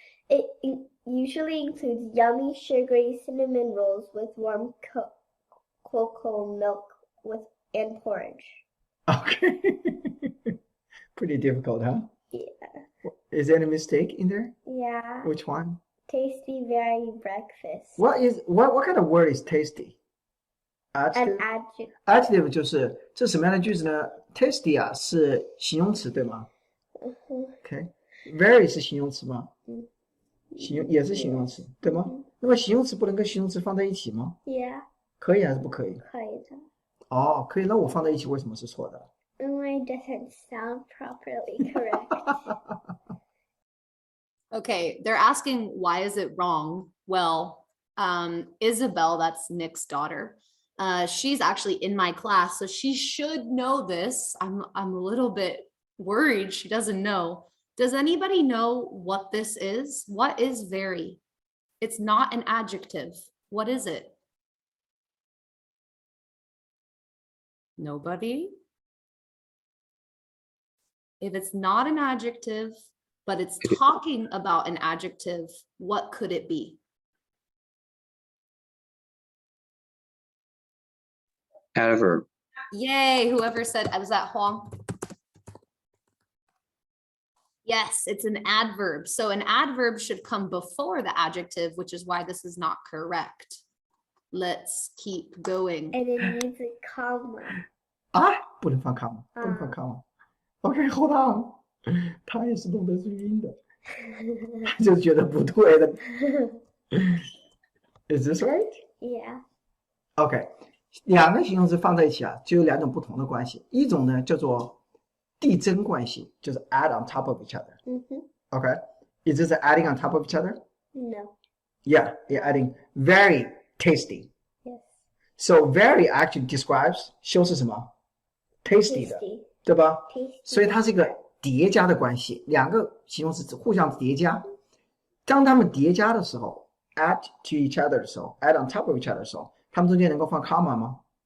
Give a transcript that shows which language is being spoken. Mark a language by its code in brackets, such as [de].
[en] It usually includes yummy, sugary cinnamon rolls with warm cocoa milk and porridge. Okay. Pretty difficult, huh? Yeah. Is there any mistake in there? Yeah. Which one? Tasty, varied breakfast. What kind of word is tasty? An Adjective. adjective. [zh] Adjective 就是这什么样的句子呢 ？Tasty 是形容词对吗 ？OK。Very 是形容词吗？也是形容词对吗？那么形容词不能跟形容词放在一起吗？ [en] Yeah. [zh] 可以还是不可以？可以的。可以。那我放在一起为什么是错的？ [en] 因为 it doesn't sound properly correct. Okay, they're asking why is it wrong? Well, Isabel, that's Nick's daughter. She's actually in my class, so she should know this. I'm a little bit worried she doesn't know. Does anybody know what this is? What is very? It's not an adjective. What is it? Nobody? If it's not an adjective, but it's talking about an adjective, what could it be? Adverb. Yay, whoever said, was that Huang? Yes, it's an adverb. So an adverb should come before the adjective, which is why this is not correct. Let's keep going. And it needs a comma. [zh] 不能放 comma，不能放 comma。OK， [en] hold on， [zh] 他也是懂得注音的，他就觉得不对的。 [en] Is this right? Yeah. [zh] OK，两个形容词放在一起就有两种不同的关系，一种呢叫做递增关系，就是 [en] add on top of each other. OK，is this adding on top of each other? No. Yeah, you're adding very tasty. Yes. So very actually describes [zh] 修饰什么 [en] tasty 的， Tasty. [zh] 对吧？ [en] Tasty. [zh] 所以它是一个叠加的关系，两个形容词互相叠加。当它们叠加的时候 ， [en] add to each other [zh] 的时候 ， [en] add on top of each other [zh] 的时候，它们中间能够放 comma 吗